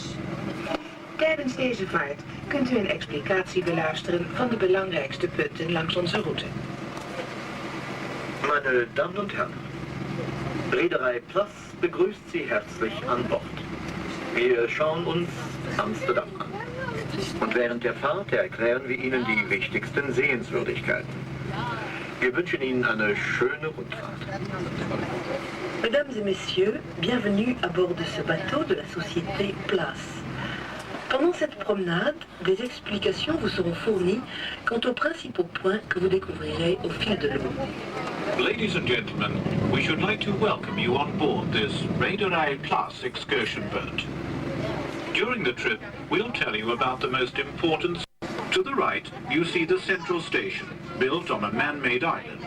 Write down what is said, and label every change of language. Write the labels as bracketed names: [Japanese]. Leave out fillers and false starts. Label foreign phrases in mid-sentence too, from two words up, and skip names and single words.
[Dutch] Tijdens deze vaart kunt u een explicatie beluisteren van de belangrijkste punten langs onze route. [German] Meine Damen und Herren, Reederei Plas begrüßt Sie herzlich an Bord. Wir schauen uns Amsterdam an. Und während der Fahrt erklären wir Ihnen die wichtigsten Sehenswürdigkeiten. Wir wünschen Ihnen eine schöne Rundfahrt. [French] Mesdames et messieurs, bienvenue à bord de ce bateau de la société Plas. Pendant cette promenade, des explications vous seront fournies quant aux principaux points que vous découvrirez au fil de l'eau. [English] Ladies and gentlemen, we should like to welcome you on board this Reederei Plas excursion boat. During the trip, we'll tell you about the most important. To the right, you see the central station, built on a man-made island.